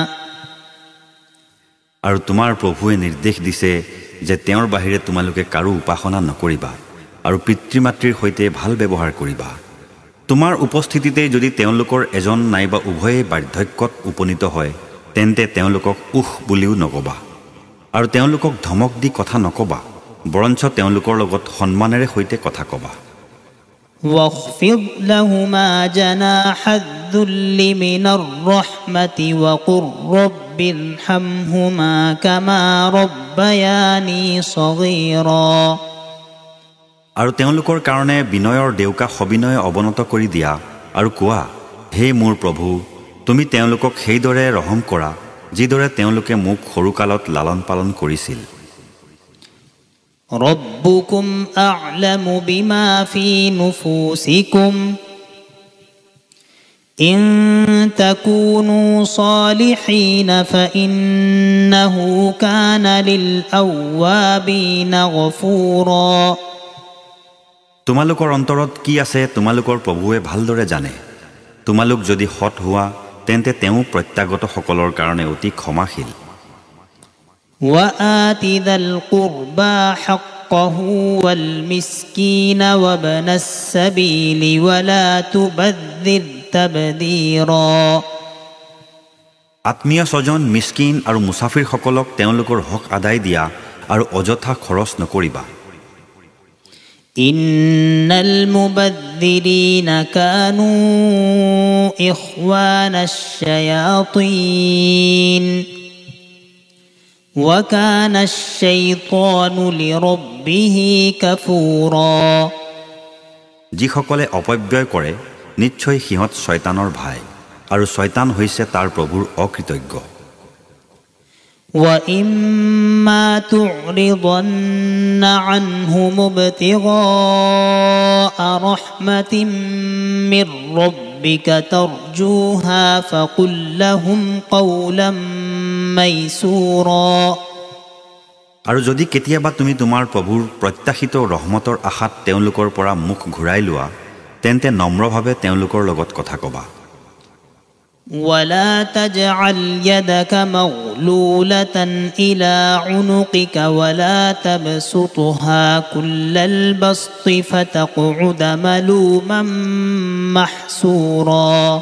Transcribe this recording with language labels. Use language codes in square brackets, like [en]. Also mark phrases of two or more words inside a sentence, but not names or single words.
[as] আৰু তোমাৰ প্ৰভুৱে নিৰ্দেশ দিছে যে তেওঁৰ বাহিৰে তোমালোকে কাৰো উপাসনা নকৰিবা আৰু পিতৃ-মাতৃৰ সৈতে ভাল ব্যৱহাৰ কৰিবা তোমাৰ উপস্থিতিতে যদি তেওঁলোকৰ এজন নাইবা উভয়ে বাৰ্ধক্যত উপনীত হয় তেন্তে তেওঁলোকক উহ বুলিও নকবা আৰু তেওঁলোকক ধমক দি কথা নকবা বৰঞ্চ তেওঁলোকৰ লগত সন্মানেৰে সৈতে কথা কবা [ar] واخفض لهما جناح الذل من الرحمة وقل رب ارحمهما كما ربياني صغيرا [as] আৰু তেওঁলোকৰ কাৰণে বিনয়ৰ দেউকা সবিনয় অৱনত কৰি দিয়া আৰু কোৱা হে মোৰ প্ৰভু তুমি তেওঁলোকক সেইদৰে ৰহম কৰা যিদৰে তেওঁলোকে মোক সৰুকালত লালন পালন কৰিছিল [ar] ربكم أعلم بما في نفوسكم إن تكونوا صالحين فإنه كان للأوابين غفورا [as] তোমালোকৰ অন্তৰত কি আছে তোমালোকৰ প্ৰভুৱে ভালদৰে জানে তোমালোক যদি সৎ হোৱা তেন্তে তেওঁ প্ৰত্যাগত সকলৰ কাৰণে অতি ক্ষমাশীল [ar] وآت ذا القربى حقه والمسكين وابن السبيل ولا تبذر تبذيرا [as] আত্মীয় স্বজন মিসকিন আৰু মুসাফিৰ সকলক তেওঁলোকৰ হক আদায় দিয়া আৰু অযথা খৰচ নকৰিবা [ar] إن المبذرين كانوا إخوان الشياطين وكان الشيطان لربه كفورا [as] যিসকলে অপব্যয় কৰে নিশ্চয় সিহঁত শয়তানৰ ভাই আৰু শয়তান হৈছে তাৰ প্ৰভুৰ অকৃতজ্ঞ [ar] وإما تعرضن عنهم ابتغاء رحمة من ربك ترجوها فقل لهم قولا ميسورا [as] আৰু যদি কেতিয়াবা তুমি তোমাৰ প্ৰভুৰ প্ৰত্যাশিত ৰহমতৰ আশাত তেওঁলোকৰ পৰা মুখ ঘূৰাই লোৱা তেন্তে নম্ৰভাৱে তেওঁলোকৰ লগত কথা ক'বা [ar] ولا تجعل يدك مغلولة إلى عنقك ولا تبسطها كل البسط فتقعد ملوما محسورا